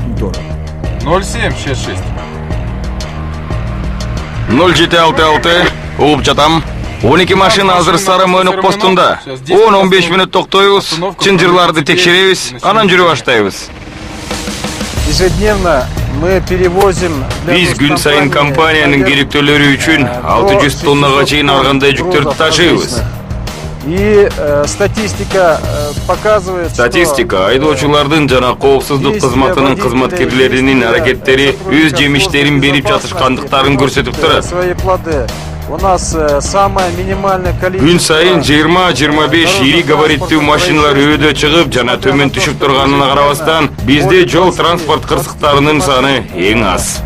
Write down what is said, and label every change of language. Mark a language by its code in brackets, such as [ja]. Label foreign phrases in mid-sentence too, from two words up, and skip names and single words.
[ky] 0766 0766 угуп жатам. 12 машина азыр Сары-Майнок постунда. 10-15 мүнөт токтойбуз, чынжырларды текшеребиз, анан жүрүп баштайбыз. [ru] Ежедневно мы перевозим... [ky] Биз күн сайын компаниянын керектөлөрү үчүн 600 тоннага чейин аргандай жүктөрдү ташыйбыз. [ru] И статистика показывает, [ky] Статистика айдоочулардын жана коопсуздук кызматынын кызматкерлеринин аракеттери өз жемиштерин берип жатышкандыктарын көрсөтүп турат. [ru] свои плоды. У нас самое минимальное количество... [ky] Күн сайын 20-25 ири габариттүү машиналар өйдө чыгып жана төмөн түшүп турганына карабастан, бизде жол транспорт кырсыктарынын саны эң аз.